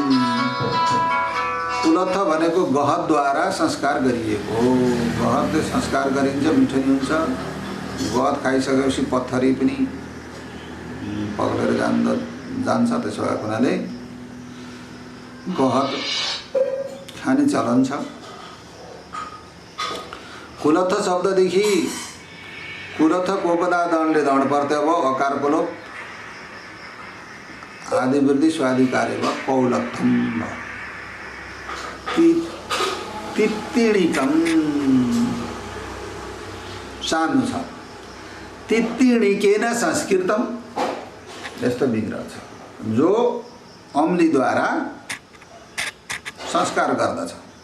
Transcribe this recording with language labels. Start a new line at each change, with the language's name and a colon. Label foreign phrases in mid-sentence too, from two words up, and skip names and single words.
Nepali: कुलत्थ भनेको गहतद्वारा संस्कार गरिएको। गहतले संस्कार गरिन्छ मिठो हुन्छ। गहत खाइसकेपछि पत्थरी पनि पग्लेर जान्छ। त्यसो भएको हुनाले गहत खाने चलन छ। कुलत्थ शब्ददेखि कुलत्थ कोपदादणले दण प्रत्यय भयो अकारको लोप आदिवृद्धि स्वाधिकार्य भयो कौलत्थम भयो। तित्तिणिकम सान्नु छ तित्तिणिकेन संस्कृतम यस्तो विग्रह छ जो अम्लीद्वारा संस्कार गर्दछ।